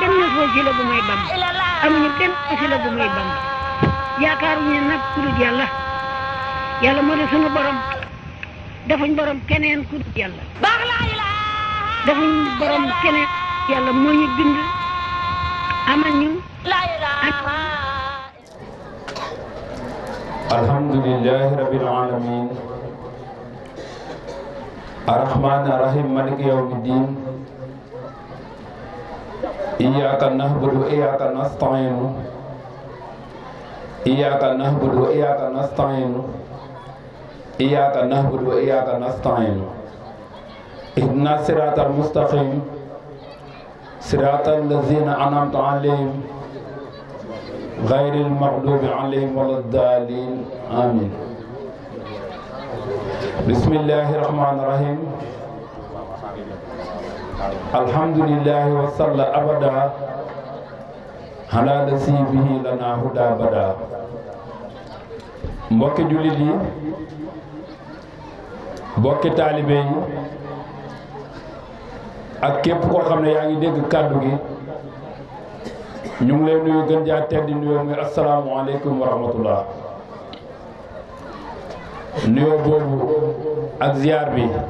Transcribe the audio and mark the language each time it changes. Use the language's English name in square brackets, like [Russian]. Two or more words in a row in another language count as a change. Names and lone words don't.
[Wolof] wasila bu may Bamba amuñu benn wasila bu may Bamba yaakaaruñu nag ku dul yàlla yàlla moo di sunu borom defuñ borom keneen ku dul yàlla defuñ borom keneen yàlla moo ñu bind amal ñu [Arabic] الحمد لله رب العالمين الرحمن الرحيم مالك يوم الدين إياك نعبد وإياك نستعين إياك نعبد وإياك نستعين إياك نعبد وإياك نستعين إياك نعبد وإياك نستعين اهدنا الصراط المستقيم صراط الذين أنعمت عليهم غير المغضوب عليهم ولا الضالين آمين بسم الله الرحمن الرحيم الحمد لله وصلى أبدا على الذي به لنا هدى بدا [Wolof] mbokki jullit yi mbokki taalibe yi ak képp koo xam ne yaa ngi dégg kàddu gi ñu ngi lay nuyu gën jaa tedd nuyoo muy [Arabic] السلام عليكم ورحمة الله [Wolof] nuyoo boobu ak ziar bi